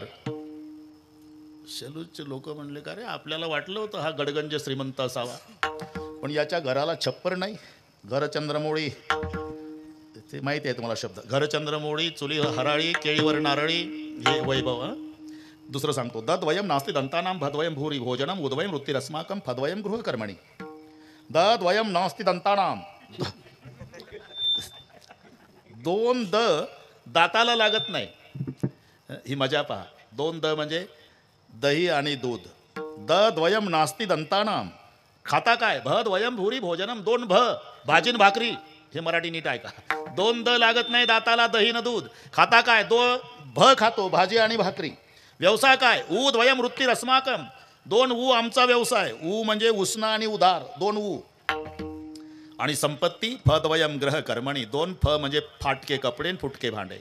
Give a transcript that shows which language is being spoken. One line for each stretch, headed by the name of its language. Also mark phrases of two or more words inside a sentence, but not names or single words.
Marathi: शेलूरचे लोक म्हणले, का रे आपल्याला वाटलं होतं हा गडगंज श्रीमंत असावा, पण याच्या घराला छप्पर नाही. घर चंद्रमोळी, ते माहिती आहे तुम्हाला शब्द, घर चंद्रमोळी, चुली हराळी, केळीवर नारळी, हे वैभव. दुसरं सांगतो,
Sanskrit: दद्वयम नास्ति दंतानाम भद्वयम भूरी भोजनम उद्वयम वृत्तिरस्माकम फद्वयम गृहकर्मणी. दद्वयम नास्ति दंतानाम,
Marathi: दोन द दाताला लागत नाही. ही मजा पहा. दोन द म्हणजे दही आणि दूध.
Sanskrit: दद्वयम नास्ति दंतानाम,
Marathi: खाता काय?
Sanskrit: भद्वयम भूरी भोजनम,
Marathi: दोन भ भाजी न भाकरी. हे मराठी नीट ऐका. दोन द लागत नाही दाताला, दही न दूध. खाता काय? भ खातो, भाजी आणि भाकरी. व्यवसाय काय?
Sanskrit: उद्वयम वृत्तिरस्माकम,
Marathi: दोन ऊ आमचा व्यवसाय. ऊ म्हणजे उष्ण आणि उदार, दोन ऊ. आणि संपत्ती
Sanskrit: फद्वयम ग्रह कर्मणी,
Marathi: दोन फ म्हणजे फाटके कपडे फुटके भांडे.